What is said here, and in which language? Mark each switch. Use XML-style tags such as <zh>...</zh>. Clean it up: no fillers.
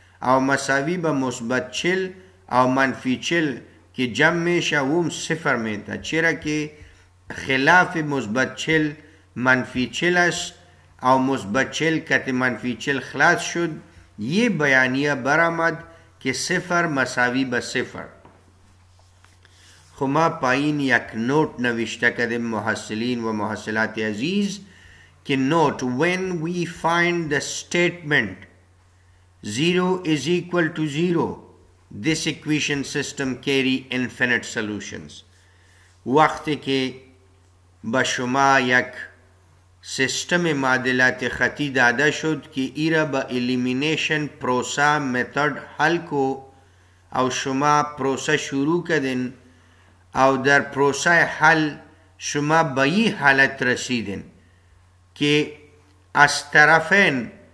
<fa>او مساوی به مثبت 40 او منفی 40 که جمع میشه و هم 0 میده، چرا که خلاف مثبت 40 منفی 40 است او مثبت 40 کت منفی 40 خلاص شد. یہ بیانیه برآمد که 0 مساوی به 0. خو ما پایین یک نوت نوشته کردیم محصلین و محصلات عزیز که نوت</fa> <en>when we find the statement 0 is equal to 0 this equation system carry infinite solutions.</en> <fa>وقتی که به شما یک سیستم معادلات خطی داده شد که ای را با الیمینیشن پروسه متد حل کو او شما پروسه شروع کردین او در پروسه حل شما به این حالت رسیدین که از طرفین</fa>